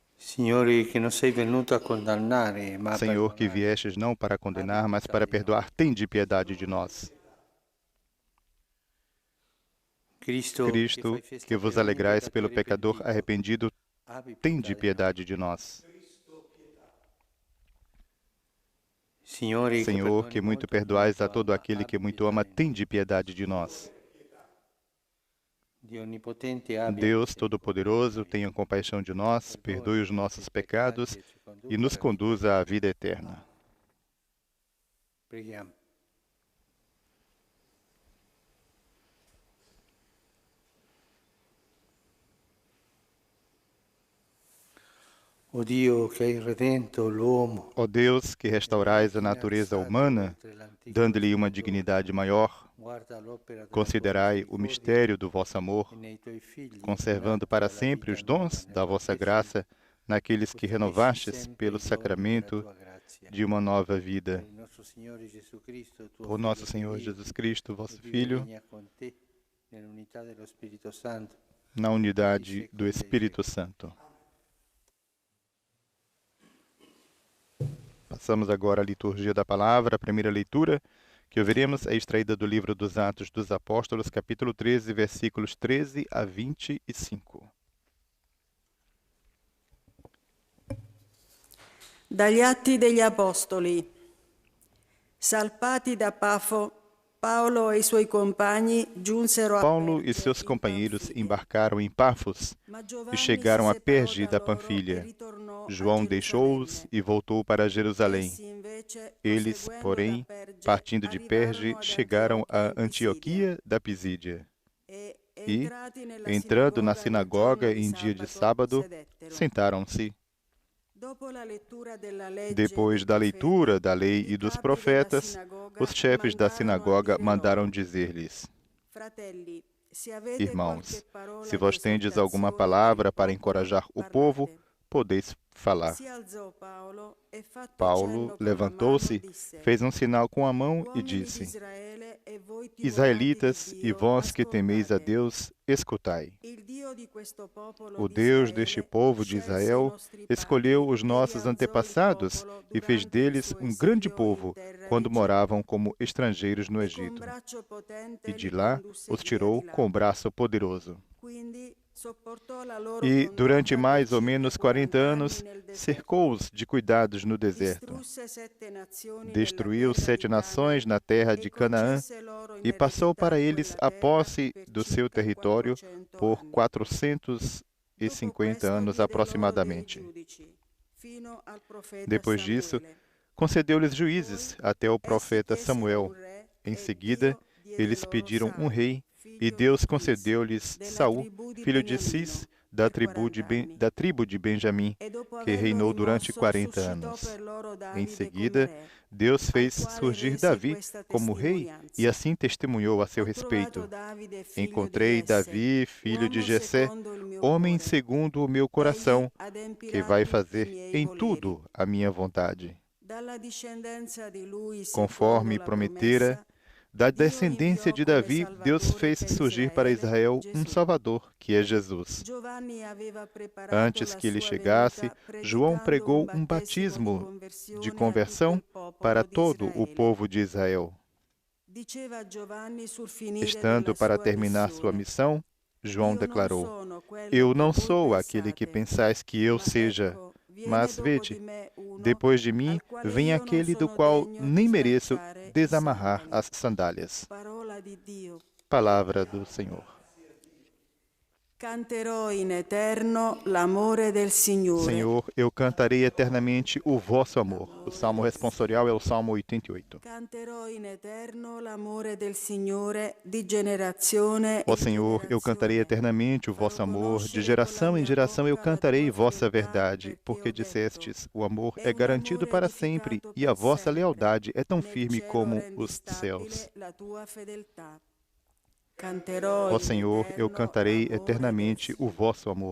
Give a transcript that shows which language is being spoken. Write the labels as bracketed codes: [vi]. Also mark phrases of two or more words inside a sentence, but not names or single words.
[it] Signore, che non sei venuto a condannare, ma a [pt] Senhor, que [it] perdonare. [pt] viestes não para condenar, mas para perdoar, tende piedade de nós. [it] Cristo, che Cristo, fai festa [pt] que [it] per [pt] vos [it] ogni [pt] alegrais pelo [it] peccatore [pt] pecador [it] pentito, [pt] arrependido, [it] abbi [pt] tende [it] pietà di [pt] piedade de nós. [it] noi. Signore, che [pt] Senhor, [it] perdoni [pt] que muito [it] molto a chi [pt] perdoais [it] molto [pt] a todo [it] ama, [pt] aquele que [it] abbi [pt] muito [it] pietà [pt] ama, [it] di noi. [pt] tende piedade de nós. [it] Dio Onnipotente, abbia [pt] Deus [it] misericordia di [pt] Todo-Poderoso, [it] noi. [pt] tenha compaixão de nós, [it] Perdoni [pt] perdoe [it] i [pt] os [it] nostri [pt] nossos [it] peccati [pt] pecados [it] e ci [pt] e [it] conduca [pt] nos [it] alla vita [pt] conduza à [it] eterna. [pt] vida eterna. [it] Preghiamo. O Dio che hai redento l'uomo, [pt] Ó Deus, que restaurais a natureza humana, dando-lhe uma dignidade maior, [it] guarda l'opera della tua [pt] considerai o [it] misericordia [pt] mistério do vosso amor, [it] e nei tuoi figli, [pt] conservando [it] nati [pt] para [it] alla [pt] sempre [it] vita [pt] os [it] nuova [pt] dons [it] nel [pt] da vossa [it] battesimo, [pt] graça naqueles que [it] custodisci [pt] renovastes [it] sempre [pt] pelo [it] i doni della [pt] sacramento [it] tua grazia. [pt] de uma nova [it] Per [pt] vida. [it] il nostro Signore Gesù Cristo, tuo [pt] Por [it] Figlio [pt] nosso [it] che [pt] Senhor [it] vive [pt] Jesus Cristo, [it] e [pt] vosso [it] vive e [pt] Filho, [it] regna con te nell'unità dello Spirito Santo, [pt] na [it] per i [pt] unidade do [it] secoli dei [pt] Espírito [it] secoli. [pt] Santo. Passamos agora à liturgia da palavra. A primeira leitura que ouviremos é extraída do livro dos Atos dos Apóstolos, capítulo 13, versículos 13 a 25. [it] Dagli Atti degli Apostoli. Salpati da Pafo, Paolo e i suoi compagni giunsero a [pt] Paulo e [it] Perge [pt] seus [it] in [pt] companheiros [it] Panfilia. [pt] embarcaram em Pafos [it] Ma [pt] e [it] Giovanni [pt] chegaram [it] si [pt] a [it] separò [pt] Perge [it] da [pt] da [it] loro e [pt] Panfilha. [it] ritornò a [pt] João deixou-os [it] Gerusalemme. [pt] e voltou para Jerusalém. [it] Essi invece, [pt] Eles, [it] proseguendo [pt] porém, [it] da Perge, [pt] partindo de Perge, [it] arrivarono ad [pt] chegaram a [it] Antiochia in Pisidia. [pt] Antioquia da Pisídia. [it] E, [pt] E, [it] entrati nella [pt] entrando na [it] sinagoga [pt] sinagoga [it] nel [pt] em [it] giorno [pt] dia [it] di [pt] de sábado, [it] sedettero. [pt] sentaram-se. [it] Dopo la lettura della legge [pt] Depois [it] dei [pt] da [it] profeti, [pt] leitura da lei [it] i [pt] e dos [it] capi della [pt] profetas, [it] sinagoga [pt] os chefes da [it] mandarono a [pt] sinagoga [it] dire [pt] mandaram [it] loro: [pt] dizer-lhes: [it] Fratelli, se avete [pt] Irmãos, [it] qualche parola [pt] se [it] di [pt] vós tendes alguma [it] esortazione per il [pt] palavra para [it] popolo, [pt] encorajar o povo, [it] parlate. [pt] podeis falar. [it] Si alzò Paolo e fatto [pt] Paulo [it] cenno con la mano [pt] levantou-se, [it] disse: [pt] fez um sinal com a mão e [it] Uomini di [pt] disse: [it] Israele e voi timorati di [pt] Israelitas, e [it] Dio, [pt] vós que temeis a [it] ascoltate. [pt] Deus, escutai. [it] Il Dio di questo popolo [pt] O [it] di [pt] Deus deste [it] Israele [pt] povo de [it] scelse i [pt] Israel [it] nostri [pt] escolheu [it] padri [pt] os [it] e [pt] nossos [it] rialzò il [pt] antepassados [it] popolo [pt] e fez [it] durante il [pt] deles [it] suo [pt] um grande [it] esilio [pt] povo [it] in terra [pt] quando [it] d'Egitto. [pt] moravam como estrangeiros no [it] E [pt] Egito. [it] con braccio potente [pt] E de [it] li [pt] lá [it] condusse [pt] os [it] via [pt] tirou [it] di là. [pt] com braço poderoso. [it] Quindi sopportò la loro [pt] E, durante [it] condotta per [pt] mais ou [it] circa [pt] menos [it] 40 [pt] 40 [it] anni [pt] anos, [it] nel deserto. [pt] cercou-os de cuidados no deserto. [it] Distrusse 7 nazioni nella [pt] Destruiu [it] terra [pt] 7 [it] di [pt] nações [it] Canaan [pt] na terra [it] e [pt] de Canaã [it] concesse loro in [pt] e passou [it] eredità [pt] para eles [it] quella [pt] a [it] terra [pt] posse [it] per [pt] do seu [it] circa [pt] território [it] 400 [pt] por [it] anni. [pt] 450 [it] Dopo [pt] anos [it] questo diede loro dei [pt] aproximadamente. [it] giudici, fino al profeta [pt] Depois disso, [it] Samuele. [pt] concedeu-lhes juízes até o [it] Essi [pt] profeta [it] chiesero [pt] Samuel. [it] un re [pt] Em [it] e [pt] seguida, [it] Dio diede [pt] eles [it] loro [pt] pediram um [it] Saul, [pt] rei, e [it] figlio [pt] Deus [it] di Quis, [pt] concedeu-lhes [it] della [pt] Saul, [it] tribù di [pt] filho de [it] Beniamino, [pt] Cis, da [it] per [pt] tribo [it] 40 anni. [pt] da tribo de Benjamim, [it] E dopo [pt] que [it] averlo [pt] reinou durante [it] rimosso, [pt] 40 [it] suscitò [pt] anos. [it] per loro [pt] Em [it] Davide come [pt] seguida, [it] re, [pt] Deus [it] al [pt] fez [it] quale [pt] surgir [it] rese [pt] Davi [it] questa [pt] como rei e [it] testimonianza. [pt] assim testemunhou a seu [it] Ho trovato [pt] respeito. [it] Davide, figlio di [pt] Encontrei [it] Jesse, [pt] Davi, filho de [it] uomo [pt] Jessé, [it] secondo il mio [pt] homem [it] cuore. [pt] segundo o meu [it] Egli [pt] coração, que vai [it] adempirà tutti i [pt] fazer [it] miei [pt] em [it] voleri. [pt] tudo a minha vontade. [it] Dalla discendenza di lui, secondo [pt] Conforme [it] la [pt] prometera, [it] promessa, [pt] da [it] Dio [pt] descendência [it] inviò [pt] de [it] come [pt] Davi, Deus [it] Salvatore [pt] fez [it] per [pt] surgir para Israel um [it] Gesù. [pt] Salvador, que é Jesus. [it] Giovanni aveva preparato [pt] Antes [it] la [pt] que ele [it] sua [pt] chegasse, [it] venuta [pt] João [it] predicando [pt] pregou [it] un [pt] um [it] battesimo [pt] batismo de [it] di [pt] conversão [it] conversione [pt] para [it] a tutto il [pt] todo o [it] popolo [pt] povo de Israel. [it] Diceva Giovanni sul finire [pt] Estando [it] della [pt] para [it] sua [pt] terminar sua [it] missione: [pt] missão, João [it] Io non [pt] declarou: [it] sono quello [pt] Eu [it] che [pt] não [it] voi [pt] sou aquele que [it] pensate, [pt] pensais que eu [it] ma [pt] seja, [it] ecco, viene [pt] mas [it] dopo [pt] vede, [it] di me uno [pt] depois de mim [it] al quale [pt] vem [it] io non [pt] aquele do [it] sono [pt] qual [it] degno [pt] nem [it] di [pt] mereço [it] stracciare i [pt] desamarrar [it] sandali. [pt] as sandálias. [it] Parola di Dio. [pt] Palavra do Senhor. [it] Canterò in eterno l'amore del Signore. [pt] Senhor, eu cantarei eternamente o vosso amor. O salmo responsorial é o Salmo 88. [it] Canterò in eterno l'amore del Signore di generazione [pt] Ó [it] in [pt] Senhor, eu cantarei [it] generazione. [pt] eternamente o vosso amor. De geração em geração eu cantarei vossa verdade, porque dissestes: o amor é garantido para sempre e a vossa lealdade é tão firme como os céus. Ó Senhor, eu cantarei eternamente o vosso amor.